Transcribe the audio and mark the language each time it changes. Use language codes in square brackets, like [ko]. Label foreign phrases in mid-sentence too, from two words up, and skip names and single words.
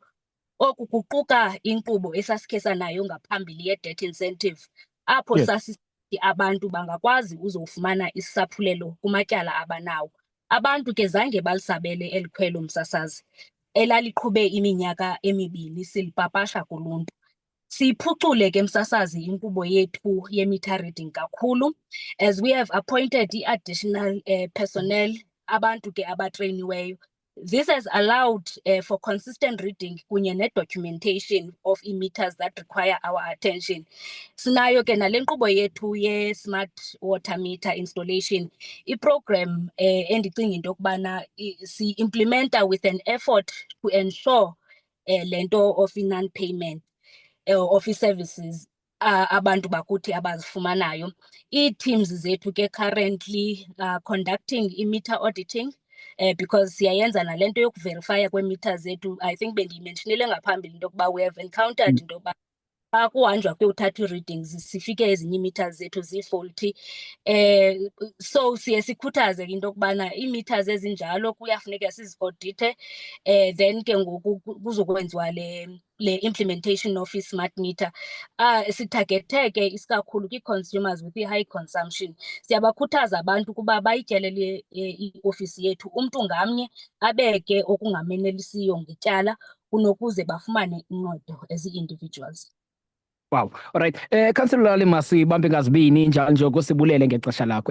[xh] Oku kuquka inkqubo esasikhe sanayo ngaphambili ye-debt incentive, apho sasithi abantu bangakwazi uzofumana isaphulelo kumatyala abanawo. Abantu ke zange balisabele eli khwelo msasazi, elaliqhube iminyaka emibini silipapasha kuluntu. Siyiphucule ke msasazi inkqubo yethu ye-meter reading kakhulu, [en] as we have appointed i-additional personnel, [xh] abantu ke abatreyiniweyo. [en] This has allowed for consistent reading kunye ne-documentation of meters that require our attention. [xh] Sinayo ke nale nkqubo yethu ye- [en] smart water meter installation, [xh] iprogram endicinga into yokubana si-implementa [en] with an effort to ensure [xh] le nto [en] of i-non-payment of i-services [xh] abantu bakuthi abazifumanayo. Ii-teams zethu ke [en] currently conducting i-meter auditing, because [xh] siyayenza nale nto yokuverifya kwe-meter zethu. [en] I think [xh] bendiyimentionile ngaphambili into yokuba [en] we have encountered [xh] into yokuba xa kuhanjwa kuyothatha ii-readings sifike ezinye ii-meters zethu zi-faulty. So siye sikhuthaze into yokubana ii-meters ezinjalo kuyafuneka sizi-audithe, then ke ngoku kuzokwenziwa le [en] implementation of i-smart meter. [xh] Sithagethe ke isikakhulu kwi-consumers [en] with i-high consumption. [xh] Siyabakhuthaza abantu ukuba bayityelele iofisi yethu, umntu ngamnye abeke okungamenelisiyo ngetyala kunokuze bafumane uncedo [en] as ii-individuals. Wow. Alright. [xh] Khansila Lali, masibambe ngazibini njalo nje sibulele ngexesha lakho.